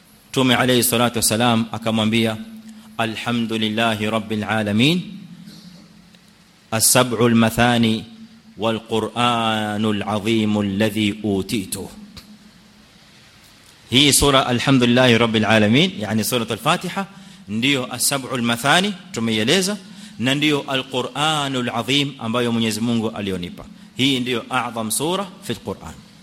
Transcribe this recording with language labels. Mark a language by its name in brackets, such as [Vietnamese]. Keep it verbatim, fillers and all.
[Swahili] Mtume [Arabic] alayhi salatu wasalam [Swahili] akamwambia [Arabic] alhamdulillahi rabbil alamin, as-sab'ul mathani والقرآن العظيم الذي أوتيته. هي سورة الحمد لله رب العالمين, يعني سورة الفاتحة [Swahili] ndio [Arabic] السبع المثاني [Swahili] tumeeleza, na ndio [Arabic] القرآن العظيم [Swahili] ambayo Mwenyezi Mungu alionipa. Hii ndio [Arabic] اعظم [Swahili] sura [Arabic] fi القرآن.